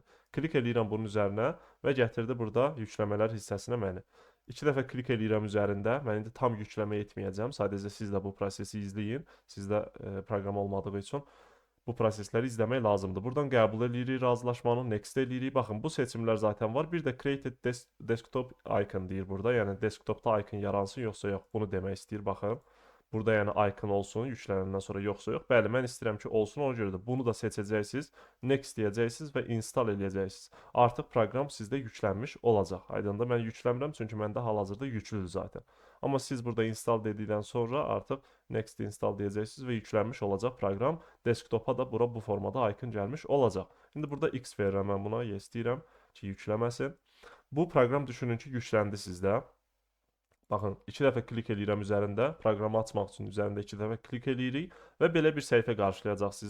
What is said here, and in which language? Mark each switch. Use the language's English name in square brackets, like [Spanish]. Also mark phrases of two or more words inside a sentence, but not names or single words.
[Azerbaijani] Klik edirəm bunun üzərinə və gətirdi burada yükləmələr hissəsinə məni. 2 dəfə klik edirəm üzərində. Mən indi tam yükləmə etməyəcəm. Sadəcə siz də bu prosesi izləyin. Sizdə proqram olmadığı üçün bu prosesləri izləmək lazımdır. Buradan qəbul edirik razılaşmanı, next edirik. Baxın, bu seçimlər zaten var. Bir də [English] created desktop icon [Azerbaijani] deyir burada. Yəni desktopda icon yaransın yoxsa yox. Bunu demək istəyir. Baxın. Burada yəni icon olsun yüklənəndən sonra yoxsa yox. Bəli, mən istəyirəm ki, olsun. Ona görə də bunu da seçəcəksiniz. Next deyəcəksiniz və install edəcəksiniz. Artıq proqram sizdə yüklənmiş olacaq. Aydındır, mən yükləmirəm çünki məndə hal-hazırda yüklüdür zaten. Amma siz burada install dedikdən sonra artıq [English] next install [Azerbaijani] deyəcəksiniz və yüklənmiş olacaq proqram. Desktopa da bura bu formada icon gəlmiş olacaq. İndi burada X verirəm mən buna, yes deyirəm ki, yükləməsin. Bu proqram düşünün ki, yükləndi sizdə. Baxın, 2 dəfə klik edirəm üzərində, proqramı açmaq üçün üzərində 2 dəfə klik edirik və belə bir səhifə qarşılayacaq sizi.